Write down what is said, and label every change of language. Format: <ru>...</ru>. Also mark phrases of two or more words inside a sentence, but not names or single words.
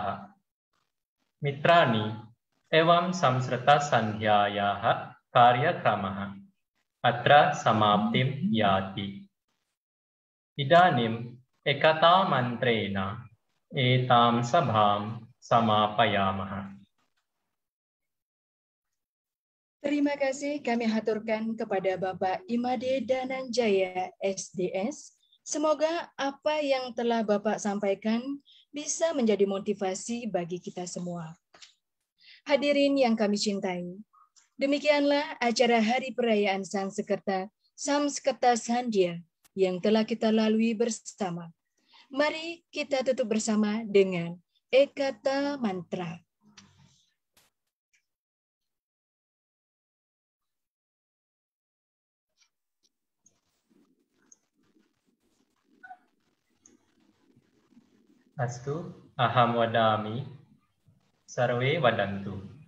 <sa>मित्राणि, एवं संस्कृतसन्ध्यायाः कार्यक्रमः अत्र समाप्तिं याति। इदानीम् एकतामन्त्रेण एतां सभां समापयामः।</sa> <id>Terima kasih kami haturkan kepada Bapak Imade Dananjaya SDS. Semoga apa yang telah Bapak sampaikan bisa menjadi motivasi bagi kita semua. Hadirin yang kami cintai, demikianlah acara Hari Perayaan Sanskerta Samskerta Sandhya yang telah kita lalui bersama. Mari kita tutup bersama dengan Ekata Mantra.</id> <sa>अस्तु अहम् वदामि सर्वे वदन्तु.</sa>